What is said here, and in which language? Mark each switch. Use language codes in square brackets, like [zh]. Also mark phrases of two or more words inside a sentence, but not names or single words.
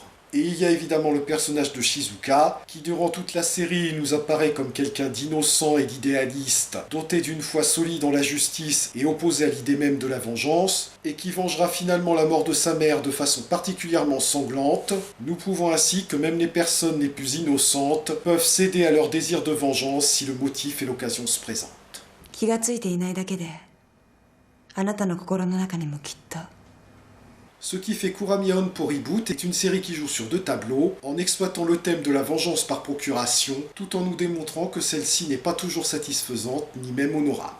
[fr] Et il y a évidemment le personnage de Shizuka, qui durant toute la série nous apparaît comme quelqu'un d'innocent et d'idéaliste, doté d'une foi solide en la justice et opposé à l'idée même de la vengeance, et qui vengera finalement la mort de sa mère de façon particulièrement sanglante, nous prouvant ainsi que même les personnes les plus innocentes peuvent céder à leur désir de vengeance si le motif et l'occasion se présentent. [ja] 気がついていないだけで、あなたの心の中にもきっと。 [fr] Ce qui fait Kuramion pour Reboot est une série qui joue sur 2 tableaux, en exploitant le thème de la vengeance par procuration, tout en nous démontrant que celle-ci n'est pas toujours satisfaisante, ni même honorable.